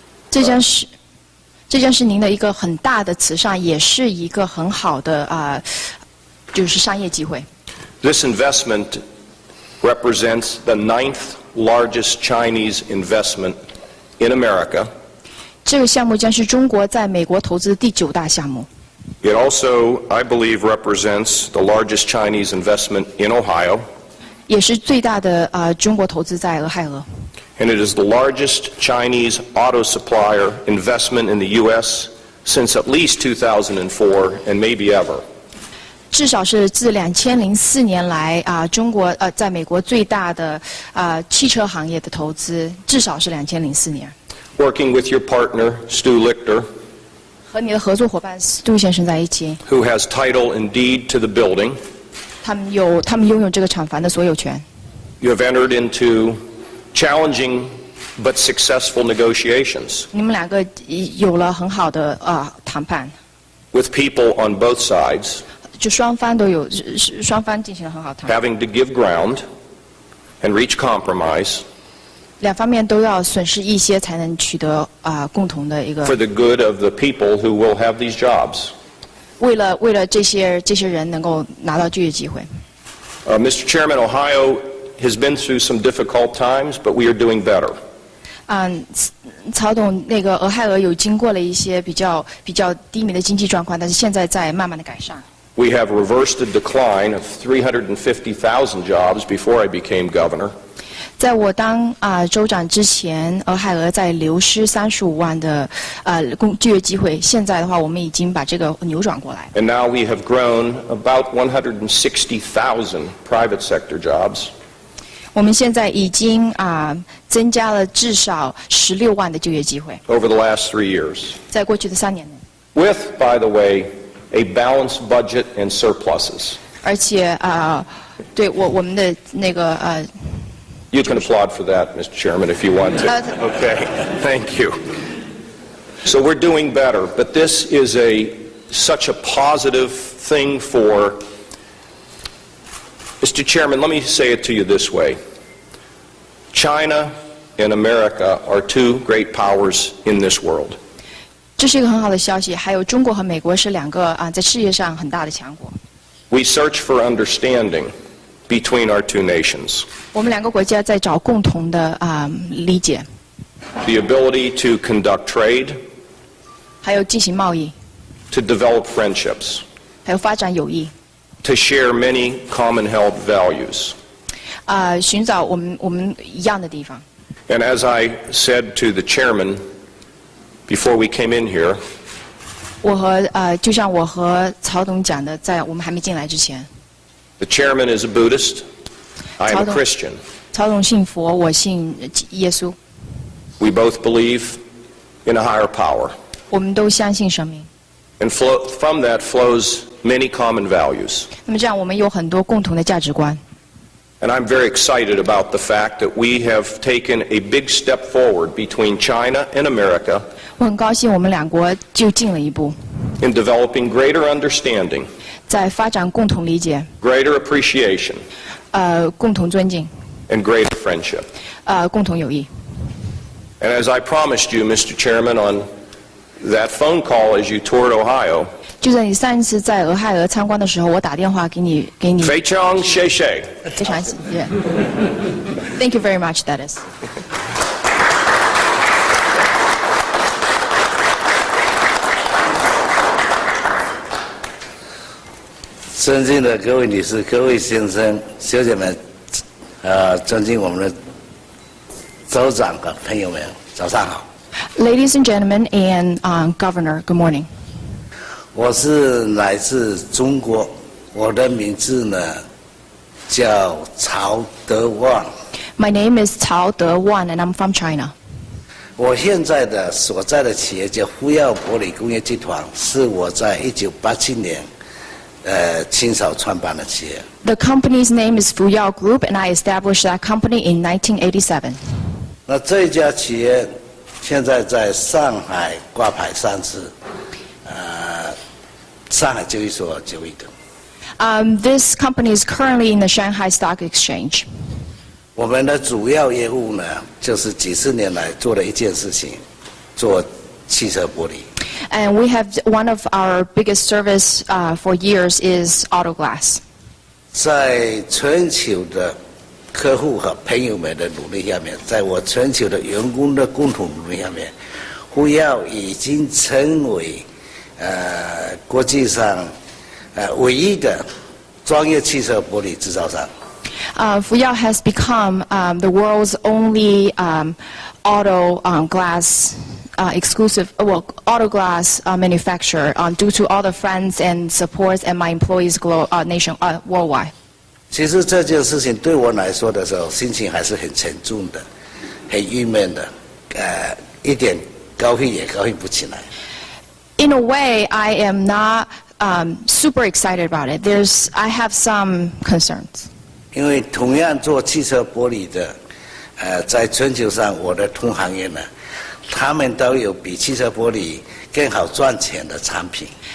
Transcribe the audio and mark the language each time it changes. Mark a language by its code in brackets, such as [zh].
[zh] 这将是您的一个很大的慈善，也是一个很好的就是商业机会。 [en] This investment represents the 9th largest Chinese investment in America. [zh] 这个项目将是中国在美国投资的第9大项目。 [en] It also, I believe, represents the largest Chinese investment in Ohio. [zh] 也是最大的中国投资在俄亥俄。 [en] And it is the largest Chinese auto supplier investment in the U.S. since at least 2004 and maybe ever. [zh] 至少是自2004年来中国在美国最大的汽车行业的投资，至少是2004年。 [en] Working with your partner, Stu Lichter, [zh] 和你的合作伙伴斯杜先生在一起。 [en] Who has title and deed to the building. [zh] 他们拥有这个厂房的所有权。 [en] You have entered into challenging but successful negotiations. [zh] 你们2个有了很好的谈判。 [en] With people on both sides. [zh] 就双方进行了很好的谈判。 [en] Having to give ground and reach compromise. [zh] 2方面都要损失一些，才能取得共同的一个。 [en] For the good of the people who will have these jobs. [zh] 为了这些人能够拿到就业机会。 [en] Mr. Chairman, Ohio has been through some difficult times, but we are doing better. [zh] 曹董，那个俄亥俄有经过了一些比较低迷的经济状况，但是现在在慢慢的改善。 [en] We have reversed the decline of 350,000 jobs before I became governor. [zh] 在我当州长之前，俄亥俄在流失35万的就业机会。现在的话，我们已经把这个扭转过来。 [en] And now we have grown about 160,000 private sector jobs. [zh] 我们现在已经增加了至少16万的就业机会。 [en] Over the last 3 years. [zh] 在过去的3年内。 [en] With, by the way, a balanced budget and surpluses. [zh] 而且对我们的那个 [en] You can applaud for that, Mr. Chairman, if you want to. Okay, thank you. So we're doing better, but this is such a positive thing for... Mr. Chairman, let me say it to you this way. China and America are two great powers in this world. [zh] 这是一个很好的消息。还有中国和美国是2个在事业上很大的强国。 [en] We search for understanding between our two nations. [zh] 我们2个国家在找共同的理解。 [en] The ability to conduct trade. [zh] 还有进行贸易。 [en] To develop friendships. [zh] 还有发展友谊。 [en] To share many common held values. [zh] 寻找我们一样的地方。 [en] And as I said to the chairman before we came in here, [zh] 就像我和曹董讲的，在我们还没进来之前。 [en] The chairman is a Buddhist. I am a Christian. [zh] 曹董信佛，我信耶稣。 [en] We both believe in a higher power. [zh] 我们都相信神明。 [en] And from that flows many common values. [zh] 那么这样，我们有很多共同的价值观。 [en] And I'm very excited about the fact that we have taken a big step forward between China and America. [zh] 我很高兴，我们2国就进了一步。 [en] In developing greater understanding. [zh] 在发展共同理解。 [en] Greater appreciation. [zh] 共同尊敬。 [en] And greater friendship. [zh] 共同友谊。 [en] And as I promised you, Mr. Chairman, on that phone call as you toured Ohio. [zh] 就在你上一次在俄亥俄参观的时候，我打电话给你。非常谢谢。非常谢谢。 [en] Thank you very much. That is. [zh] 尊敬的各位女士、各位先生、小姐们，尊敬我们的州长和朋友们，早上好。 [en] Ladies and gentlemen and Governor, good morning. [zh] 我是来自中国，我的名字呢叫曹德旺。 [en] My name is Cao De-wan and I'm from China. [zh] 我现在的所在的企业叫福耀玻璃工业集团，是我在1987年亲手创办的企业。 [en] The company's name is Fuyao Group and I established that company in 1987. [zh] 那这家企业现在在上海挂牌上市，上海交易所交易的。 [en] This company is currently in the Shanghai Stock Exchange. [zh] 我们的主要业务呢，就是几十年来做的一件事情，做汽车玻璃。 [en] And we have one of our biggest service for years is auto glass. [zh] 在全球的客户和朋友们的努力下面，在我全球的员工的共同努力下面，福耀已经成为国际上唯一的专业汽车玻璃制造商。 [en] Fuyao has become the world's only auto glass exclusive, auto glass manufacturer due to all the friends and supports and my employees worldwide. [zh] 其实这件事情对我来说的时候，心情还是很沉重的，很郁闷的，一点高兴也高兴不起来。 [en] In a way, I am not super excited about it. I have some concerns. [zh] 因为同样做汽车玻璃的，在全球上我的同行业呢，他们都有比汽车玻璃更好赚钱的产品。